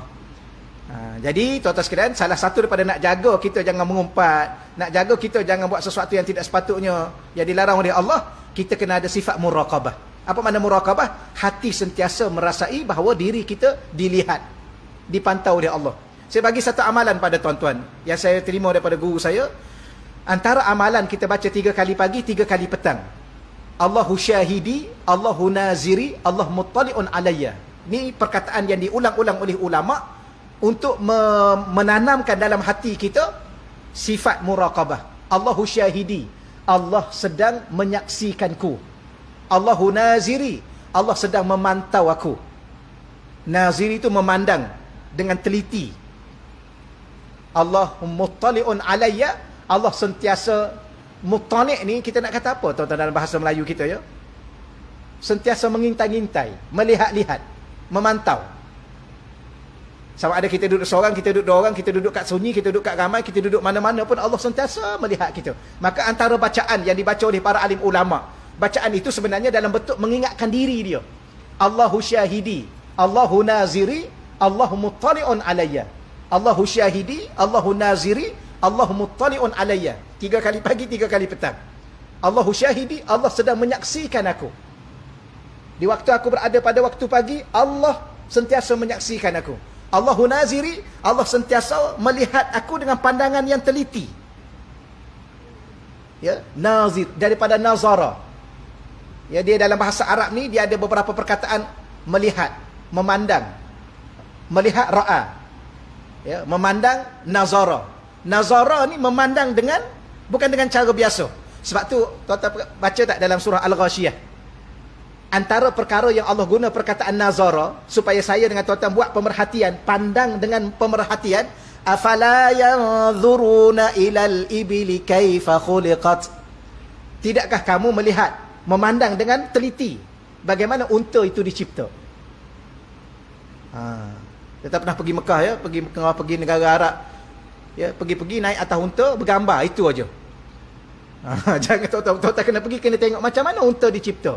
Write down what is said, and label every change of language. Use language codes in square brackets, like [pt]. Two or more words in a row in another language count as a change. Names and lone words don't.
[ms] Jadi tuan-tuan sekalian, salah satu daripada nak jaga kita jangan mengumpat, nak jaga kita jangan buat sesuatu yang tidak sepatutnya, yang dilarang oleh Allah, kita kena ada sifat muraqabah. Apa makna muraqabah? Hati sentiasa merasai bahawa diri kita dilihat, dipantau oleh Allah. Saya bagi satu amalan pada tuan-tuan yang saya terima daripada guru saya. Antara amalan kita baca 3 kali pagi, 3 kali petang. [ar] الله شهيدي، الله ناظري, الله مطلع علي. [ms] Ini perkataan yang diulang-ulang oleh ulama untuk menanamkan dalam hati kita sifat muraqabah. [ar] الله شهيدي, [ms] Allah sedang menyaksikanku. [ar] الله ناظري, [ms] Allah sedang memantau aku. Naziri itu memandang dengan teliti. [ar] الله مطلع علي, [ms] Allah sentiasa muttali' ni kita nak kata apa tuan-tuan dalam bahasa Melayu kita ya? Sentiasa mengintai-intai, melihat-lihat, memantau. Sama ada kita duduk seorang, kita duduk 2 orang, kita duduk kat sunyi, kita duduk kat ramai, kita duduk mana-mana pun Allah sentiasa melihat kita. Maka antara bacaan yang dibaca oleh para alim ulama, bacaan itu sebenarnya dalam bentuk mengingatkan diri dia. [ar] الله شهيدي، الله ناظري، الله مطلع علي. الله شهيدي، الله ناظري، الله مطلع علي. [ms] 3 kali pagi, 3 kali petang. [ar] الله شهيدي, [ms] Allah sedang menyaksikan aku. Di waktu aku berada pada waktu pagi, Allah sentiasa menyaksikan aku. [ar] الله ناظري, [ms] Allah sentiasa melihat aku dengan pandangan yang teliti. Ya, nazir daripada nazara. Ya, dia dalam bahasa Arab ni dia ada beberapa perkataan melihat, memandang. Melihat ra'a. Ya, memandang nazara. Nazara ni memandang dengan bukan dengan cara biasa. Sebab tu tuan-tuan baca tak dalam surah Al-Ghashiyah? Antara perkara yang Allah guna perkataan nazara supaya saya dengan tuan-tuan buat pemerhatian, pandang dengan pemerhatian, [ar] أفلا ينظرون إلى الإبل كيف خلقت. [ms] Tidakkah kamu melihat, memandang dengan teliti bagaimana unta itu dicipta? Kita pernah pergi Mekah ya, pergi negara Arab. Ya, pergi naik atas unta bergambar, itu aja. Jangan tuan-tuan kena pergi, kena tengok macam mana unta dicipta.